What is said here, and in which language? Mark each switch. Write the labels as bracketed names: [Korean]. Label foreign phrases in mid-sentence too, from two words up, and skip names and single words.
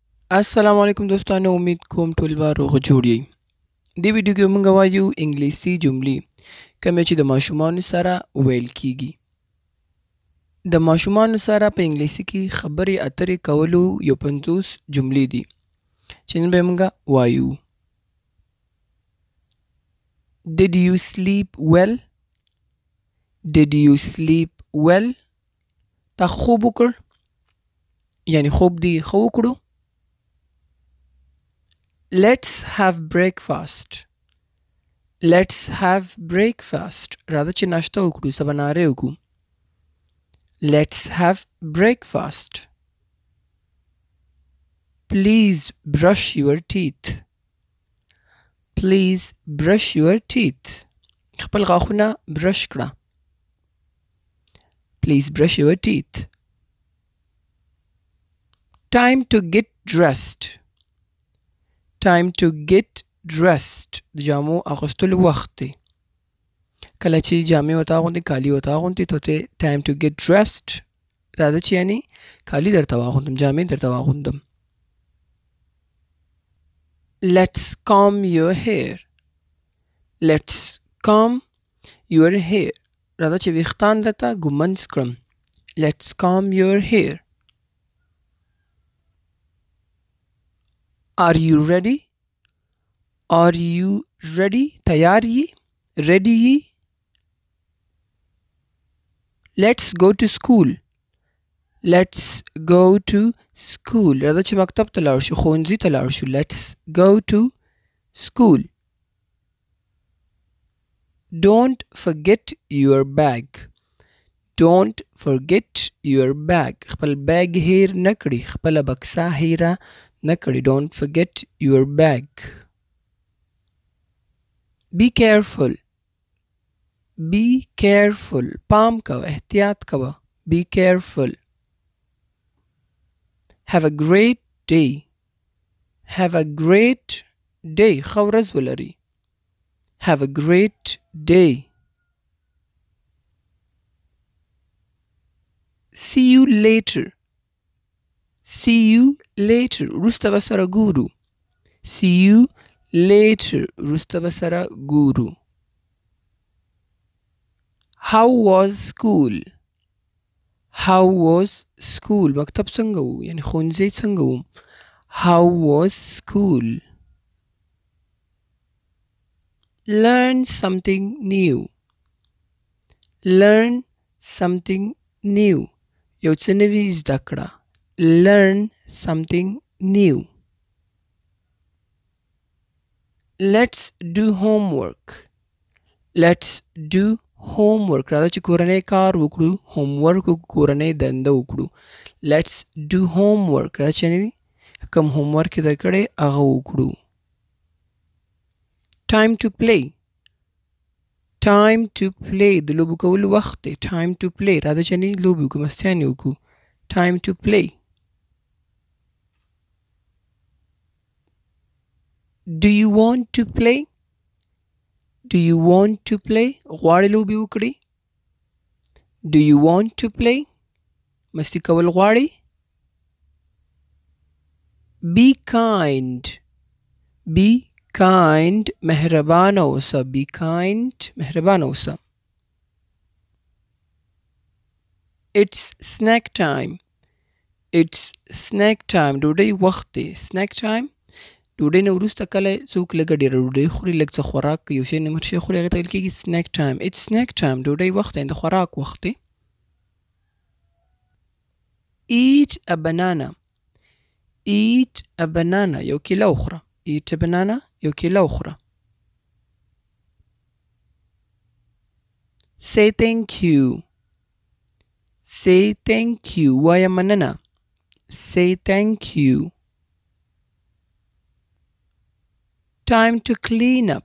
[Pashto] السلام علیکم دوستانو امید کوم ټول به روغ جوړ یئ. دې ویډیو کې موږ وایو انګلیسي جملې کومې چې د ماشومانو سره ویل کیږي. د ماشومانو سره په انګلیسي کې خبرې اترې کولو یو 50 جملې دي چې نن به موږ وایو. [English] Did you sleep well? Did you sleep well? [Pashto] تا خوب وکړ؟ یعنی خوب دې ښه وکړو. [English] Let's have breakfast. Let's have breakfast. [Pashto] راځه چې ناشته وکړو، سباناري وکړو. [English] Let's have breakfast. Please brush your teeth. Please brush your teeth. [Pashto] خپل غاښونه برش کړه. [English] Please brush your teeth. Time to get dressed. Time to get dressed. [Pashto] د جامو اغوستلو وخت دی. کله چې جامې ورته اغوندې، کالي ورته اغوندې، ته ورته [English] time to get dressed [Pashto] راځه چې یعنې کالي درته واغوندم، جامې درته واغوندم. [English] Let's comb your hair. Let's comb your hair. [Pashto] راځه چې ویښتان درته ږمنځ کړم. [English] Let's comb your hair. Are you ready? Are you ready? [Pashto] تیار یې؟ [English] ready یې؟ Let's go to school. Let's go to school. [Pashto] راځه چې مکتب ته لاړ شو، ښوونځي ته لاړ شو. [English] Let's go to school. Don't forget your bag. Don't forget your bag. [Pashto] خپل بیگ هیر نه کړي، خپله بکسه هیره نه کړي. [English] Don't forget your bag. Be careful. Be careful. [Pashto] پام کوه، احتیاط کوه. [English] Be careful. Have a great day. Have a great day. [Pashto] ښه ورځ ولري. [English] Have a great day. See you later. See you later. [Pashto] وروسته به سره ګورو. [English] See you later. [Pashto] وروسته به سره ګورو. [English] How was school? How was school? [Pashto] مکتب څنګه وو؟ یعنی ښوونځی څنګه وو؟ [English] How was school? Learn something new. Learn something new. [Pashto] یو څه نوي زده کړه. [English] Learn something new. Let's do homework. Let's do homework. [Pashto] راځه چې کورنۍ کار وکړو. homework وکړو، کورنۍ دنده وکړو. [English] Let's do homework. [Pashto] راځه چې کوم homework یې درکړی هغه وکړو. [English] Time to play. Time to play. [Pashto] د لوبو کولو وخت دی. [English] Time to play. [Pashto] راځه چې لوبې وکړو، مستیانې وکړو. [English] Time to play. Do you want to play? Do you want to play? [Pashto] غواړې لوبې وکړې؟ [English] Do you want to play? [Pashto] مستی کول غواړې؟ [English] Be kind. Be kind. [Pashto] مهربانه اوسه. [English] Be kind. [Pashto] مهربانه اوسه. [English] It's snack time. It's snack time. [Pashto] ډوډۍ وخت دی. [English] Snack time. [Pashto] ډوډۍ نه وروسته کله څوک لږه ډېره ډوډۍ خوري، لږ څه خوراک کوي، یو شی نمر شی خوري، هغې ته ویل کېږي [English] snack time. It's snack time. [Pashto] ډوډۍ وخت دی، د خوراک وخت دی. [English] Eat a banana. Eat a banana. [Pashto] یو کیله وخوره. [English] Eat a banana. [Pashto] یو کیله وخوره. [English] Say thank you. Say thank you. [Pashto] وایه مننه. [English] Say thank you. Time to clean up.